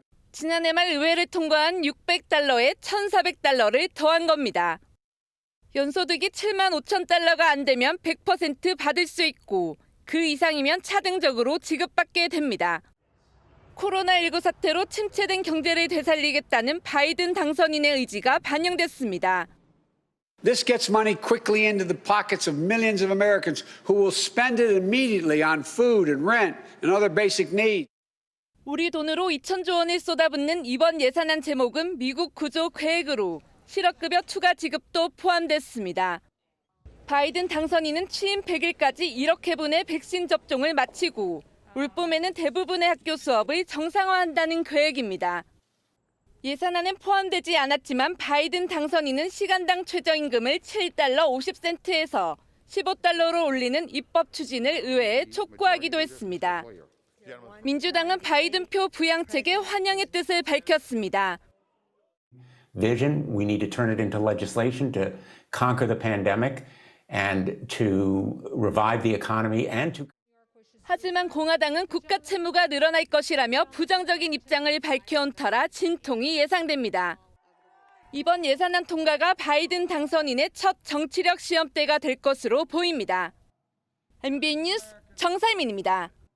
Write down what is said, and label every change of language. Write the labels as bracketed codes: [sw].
[ko] 지난해 말 의회를 통과한 600달러에 1,400달러를 더한 겁니다. 연소득이 7만 5천 달러가 안 되면 100% 받을 수 있고 그 이상이면 차등적으로 지급받게 됩니다. 코로나19 사태로 침체된 경제를 되살리겠다는 바이든 당선인의 의지가 반영됐습니다. [en] This gets money quickly into the pockets of millions of Americans who will spend it immediately on food and rent and other basic needs. [ko] 우리 돈으로 2,000조 원을 쏟아붓는 이번 예산안 제목은 미국 구조 계획으로 실업급여 추가 지급도 포함됐습니다. 바이든 당선인은 취임 100일까지 1억 회분의 백신 접종을 마치고 올 봄에는 대부분의 학교 수업을 정상화한다는 계획입니다. 예산안엔 포함되지 않았지만 바이든 당선인은 시간당 최저임금을 7달러 50센트에서 15달러로 올리는 입법 추진을 의회에 촉구하기도 했습니다. 민주당은 바이든표 부양책에 환영의 뜻을 밝혔습니다. [en] Vision, we need to turn it into legislation to conquer the pandemic and to revive the economy and to [ko] 하지만 공화당은 국가 채무가 늘어날 것이라며 부정적인 입장을 밝혀온 터라 진통이 예상됩니다. 이번 예산안 통과가 바이든 당선인의 첫 정치력 시험대가 될 것으로 보입니다. MBN 뉴스 정살민입니다.